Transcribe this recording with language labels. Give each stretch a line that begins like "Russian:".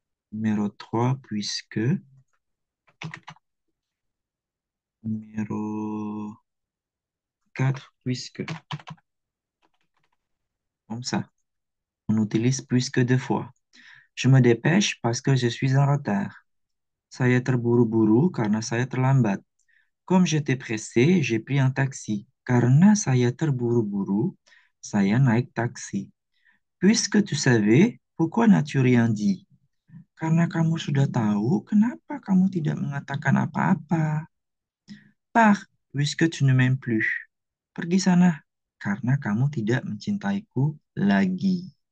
French: Numéro 3, puisque. Numéro 4, puisque. Comme ça. On utilise puisque deux fois. Je me dépêche parce que je suis en retard.
Indonesian: Saya terburu-buru karena saya terlambat.
French: Comme j'étais pressé, j'ai pris un taxi.
Indonesian: Karena saya terburu-buru, saya naik taksi.
French: Puisque tu savais, pourquoi n'as-tu rien dit?
Indonesian: Karena kamu sudah tahu, kenapa kamu tidak mengatakan apa-apa?
French: Pars, puisque tu ne m'aimes plus.
Indonesian: Pergi sana, karena kamu tidak mencintaiku lagi.